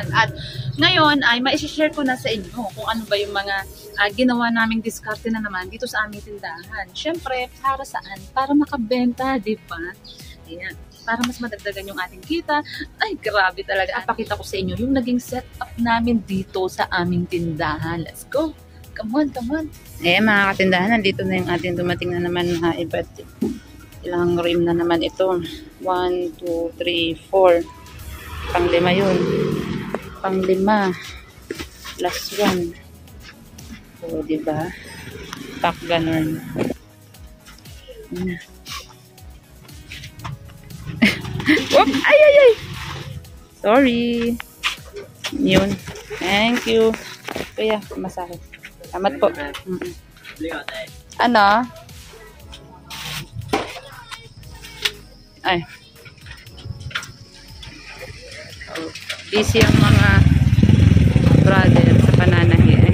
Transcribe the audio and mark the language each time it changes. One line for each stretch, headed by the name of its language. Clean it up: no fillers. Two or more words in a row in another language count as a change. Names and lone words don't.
Filipino: At ngayon ay maishishare ko na sa inyo kung ano ba yung mga ginawa naming diskarte na naman dito sa aming tindahan. Syempre, para saan? Para makabenta, di ba? Ayan. Para mas madagdagan yung ating kita. Ay, grabe talaga. Pakita ko sa inyo yung naging setup namin dito sa aming tindahan.
English: Let's go! Come on, come on!
Filipino: Eh, mga katindahan, nandito na yung ating dumating na naman na iba't ilang rim na naman ito. 1, 2, 3, 4. Pang-lima yun. Pang-lima. Plus 1. So, diba? Pack ganun. Whoop! Ay, ay, ay! Sorry. Yun.
English: Thank you.
Filipino: Kuya, masahe. Salamat po. Ano? Ay. Oh, busy ang mga brother sa pananahi.